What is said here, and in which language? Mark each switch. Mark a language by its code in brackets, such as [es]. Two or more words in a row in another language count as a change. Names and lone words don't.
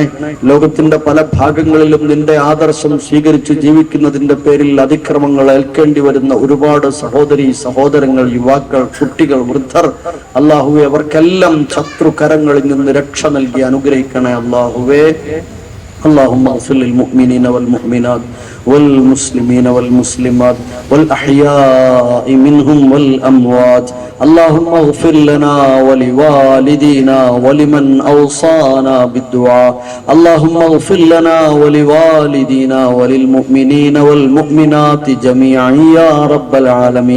[ml] ലോകത്തിന്റെ പല ഭാഗങ്ങളിലും നിന്റെ ആദർശം സ്വീകരിച്ച് ജീവിക്കുന്നതിന്റെ പേരിൽ അതിക്രമങ്ങൾ ഏൽക്കേണ്ടി വരുന്ന ഒരുപാട് സഹോദരി സഹോദരങ്ങൾ, യുവാക്കൾ, കുട്ടികൾ, വൃദ്ധർ, അല്ലാഹുവേ, അവർക്കെല്ലാം ശത്രുകരങ്ങളിൽ നിന്ന് രക്ഷ നൽകി അനുഗ്രഹിക്കണേ അല്ലാഹുവേ. [ar] اللهم اغفر للمؤمنين والمؤمنات والمسلمين والمسلمات والأحياء منهم والأموات. اللهم اغفر لنا ولوالدينا ولمن أوصانا بالدعاء. اللهم اغفر لنا ولوالدينا وللمؤمنين والمؤمنات جميعا يا رب العالمين.